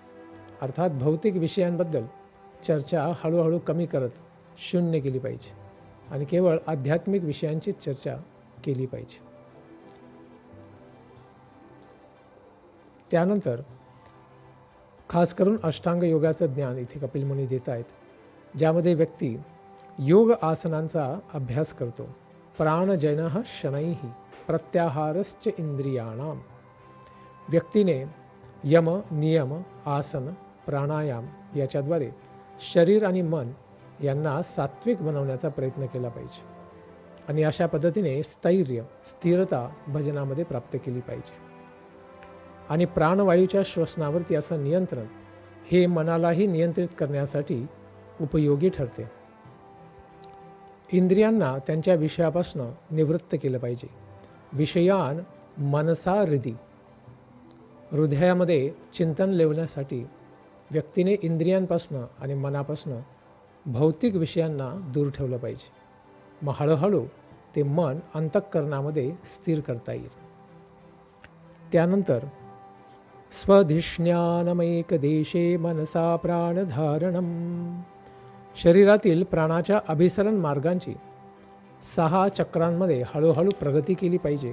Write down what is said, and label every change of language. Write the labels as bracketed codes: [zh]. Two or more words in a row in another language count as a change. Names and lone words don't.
[mr] अर्थात भौतिक विषयांबद्दल चर्चा हळूहळू कमी करत शून्य केली पाहिजे आणि केवळ आध्यात्मिक विषयांची चर्चा केली पाहिजे. त्यानंतर खास करून अष्टांग योगाचं ज्ञान इथे कपिल मुनी देत आहेत, ज्यामध्ये व्यक्ती योग आसनांचा अभ्यास करतो. [sa] प्राणजनः शनैः प्रत्याहारश्च इंद्रियाणाम, [mr] व्यक्तीने यम, नियम, आसन, प्राणायाम याच्याद्वारे शरीर आणि मन यांना सात्विक बनवण्याचा प्रयत्न केला पाहिजे. आणि अशा पद्धतीने स्थैर्य, स्थिरता भजनामध्ये प्राप्त केली पाहिजे. आणि प्राणवायूच्या श्वसनावरती असं नियंत्रण हे मनालाही नियंत्रित करण्यासाठी उपयोगी ठरते. इंद्रियांना त्यांच्या विषयापासून निवृत्त केलं पाहिजे. [sa] विषयान मनसा हृदी, [mr] हृदयामध्ये चिंतन लेवण्यासाठी व्यक्तीने इंद्रियांपासून आणि मनापासून भौतिक विषयांना दूर ठेवलं पाहिजे. मग हळूहळू ते मन अंतःकरणामध्ये स्थिर करता येईल. त्यानंतर [sa] स्वधिष्ण्यानमैकदेशे मनसा प्राणधारणम, [mr] शरीरातील प्राणाच्या अभिसरण मार्गांची 6 चक्रांमध्ये हळूहळू प्रगती केली पाहिजे.